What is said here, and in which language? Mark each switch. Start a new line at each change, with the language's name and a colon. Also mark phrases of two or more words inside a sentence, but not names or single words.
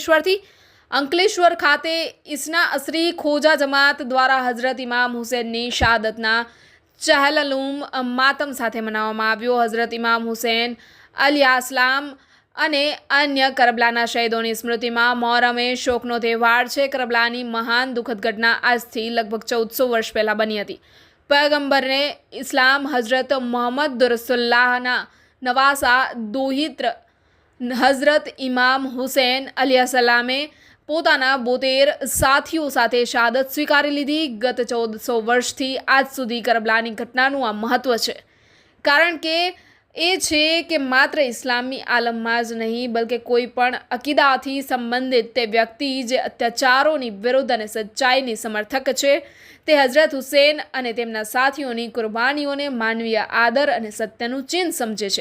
Gujarati: અંકલેશ્વર ખાતે ઇસના અસરી ખોજા જમાત દ્વારા હઝરત ઇમામ હુસૈનની શહાદતના ચહલલુમ માતમ સાથે મનાવવામાં આવ્યો। હઝરત ઇમામ હુસૈન અલૈહિસ્સલામ અને અન્ય કરબલાના શહીદોની સ્મૃતિમાં મોહરમ એ શોકનો તહેવાર છે। કરબલાની મહાન દુઃખદ ઘટના આજથી લગભગ 1400 વર્ષ પહેલાં બની હતી। પૈગંબરને ઇસ્લામ હઝરત મોહમ્મદ રસૂલુલ્લાહના નવાસા દોહિત્ર હઝરત ઇમામ હુસૈન અલૈહિસ્સલામે પોતાના 72 સાથીઓ સાથે શહાદત સ્વીકારી લીધી। ગત 1400 વર્ષથી આજ સુધી કરબલાની ઘટનાનું આ મહત્વ છે, કારણ કે એ છે કે માત્ર ઇસ્લામી આલમમાં જ નહીં બલકે કોઈ પણ અકીદાથી સંબંધિત તે વ્યક્તિ જે અત્યાચારોની વિરુદ્ધ અને સચ્ચાઈની સમર્થક છે તે હઝરત હુસૈન અને તેમના સાથીઓની કુરબાનીઓને માનવીય આદર અને સત્યનું ચિહ્ન સમજે છે।